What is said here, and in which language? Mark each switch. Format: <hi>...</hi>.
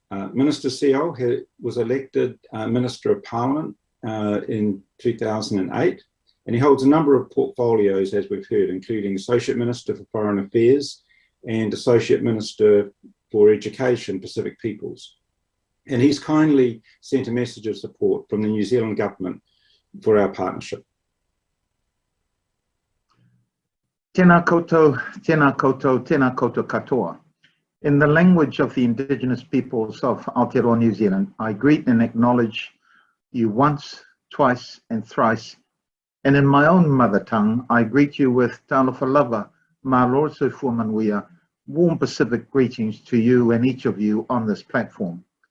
<en>Minister Seal was elected Minister of Parliament in 2008, and he holds a number of portfolios, as we've heard, including Associate Minister for Foreign Affairs and Associate Minister for Education, Pacific Peoples. And he's kindly sent a message of support from the New Zealand government for our partnership.</en> <mi>Tēnā koutou, tēnā koutou, tēnā koutou katoa.</mi> <en>In the language of the Indigenous peoples of Aotearoa, New Zealand, I greet and acknowledge you once, twice, and thrice. And in my own mother tongue, I greet you with</en> <sm>talofa lava, māloso fuamanuia,</sm> <en>warm Pacific greetings to you and each of you on this platform.</en>